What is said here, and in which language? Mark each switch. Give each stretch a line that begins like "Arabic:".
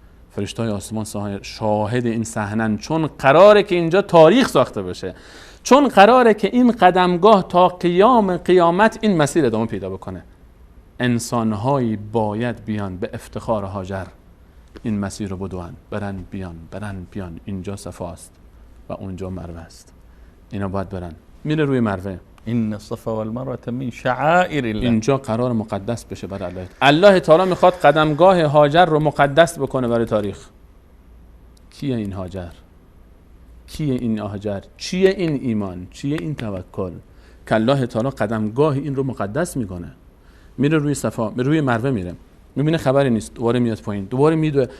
Persian: فرشتای آسمان شاهد این صحنه، چون قراره که اینجا تاریخ ساخته بشه، چون قراره که این قدمگاه تا قیامت این مسیر ادامه پیدا بکنه. انسان‌هایی باید بیان به افتخار هاجر این مسیر رو بدون، برن بیان، اینجا صفاست و اونجا مروه است، اینا باید برن. میره روی مروه.
Arabic: این الصفا والمروه من شعائر الله.
Persian: اینجا قرار مقدس بشه برای الله. الله تعالی میخواد قدمگاه هاجر رو مقدس بکنه برای تاریخ. کیه این هاجر؟ کیه این هاجر؟ چیه این ایمان؟ چیه این توکل که الله تعالی قدمگاه این رو مقدس میکنه؟ میره روی صفا، روی مروه میره، میبینه خبری نیست، دوباره میاد پایین، دوباره میدوه.